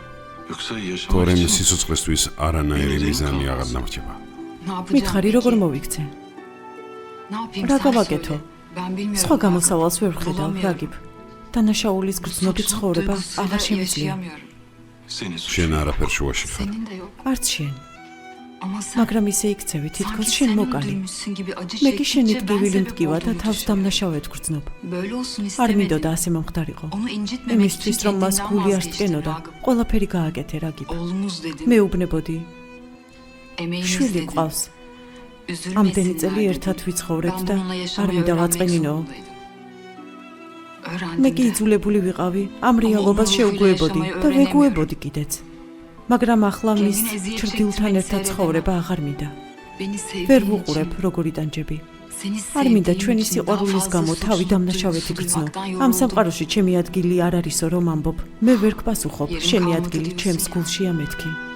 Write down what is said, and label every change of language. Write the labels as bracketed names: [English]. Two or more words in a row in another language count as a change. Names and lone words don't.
[Georgian] თორემ სიცოცხლესთვის არანაირი მიზანი აღარ დამრჩება. მითხარი როგორ მოვიქცე? რა გავაკეთო? სხვა გამოსავალს ვერ ვხედავ, რაგიბ. დანაშაულის გრძნობით ცხოვრება აღარ შემიძლია. შენ არაფერ შუაში ხარ. [Turkish] Senin de yok. [Georgian] არც შენ. [Turkish] Ama sen [Georgian] მაგრამ ისე იქცევი თითქოს [Turkish] sanki [Georgian] შენ [Turkish] sen [Georgian] მოკალი. [Turkish] öldürmüşsün gibi acı [Georgian] მე კი შენი [Turkish] çektikçe ben [Georgian] ტკივილი [Turkish] sebep [Georgian] მტკივა და [Turkish] olduğumu [Georgian] თავს [Turkish] düşündüm. [Georgian] დამნაშავედ გრძნობ. [Turkish] Böyle olsun [Georgian] არ მინდოდა [Turkish] istemedim. [Georgian] ასე მომხდარიყო. [Turkish] Onu incitmemek için [Georgian] იმისთვის რომ მას [Turkish] kendinden [Georgian] გული არ [Turkish] vazgeçtin [Georgian] სტკენოდა, [Turkish] Ragıp. [Georgian] ყველაფერი გააკეთე რაგიბ. [Turkish] Oğlumuz dedin. [Georgian] მეუბნებოდი, [Turkish] Emeğimiz [Georgian] შვილი [Turkish] dedin. [Georgian] ყავს. [Turkish] Üzülmesinler [Georgian] ამდენი წელი [Turkish] dedin. [Georgian] ერთად ვიცხოვრეთ [Turkish] Ben [Georgian] და [Turkish] bununla [Georgian] არ [Turkish] yaşamayı [Georgian] მინდა [Turkish] öğrenmek [Georgian] ვაწყენინო. [Turkish] zorundaydım. [Georgian] მე კი [Turkish] Öğrendim de. [Georgian] იძულებული ვიყავი ამ რეალობას შეუგვეებოდი და ვეგუებოდი კიდეც. მაგრამ ახლა მის ჩრდილთან ერთად ცხოვრება აღარ მინდა. [Turkish] Beni [Georgian] ვერ [Turkish] sevdiğin [Georgian] ვუყურებ [Turkish] için, [Georgian] როგორი ტანჯები. [Turkish] seni [Georgian] არ მინდა [Turkish] sevdiğim [Georgian] ჩვენი [Turkish] için daha [Georgian] სიყვარულის [Turkish] fazla [Georgian] გამო თავი [Turkish] suçluluk [Georgian] დამნაშავეთი [Turkish] duygusu [Georgian] გრძნო. [Turkish] duymaktan [Georgian] ამ [Turkish] yoruldum. [Georgian] სამყაროში ჩემი ადგილი არ არისო რომ ამბობ. მე ვერ გპასუხობ, [Turkish] Yerim [Georgian] შენი [Turkish] kalmadı [Georgian] ადგილი [Turkish] diyorsun [Georgian] ჩემს [Turkish] ya. [Georgian] გულშია მეთქი.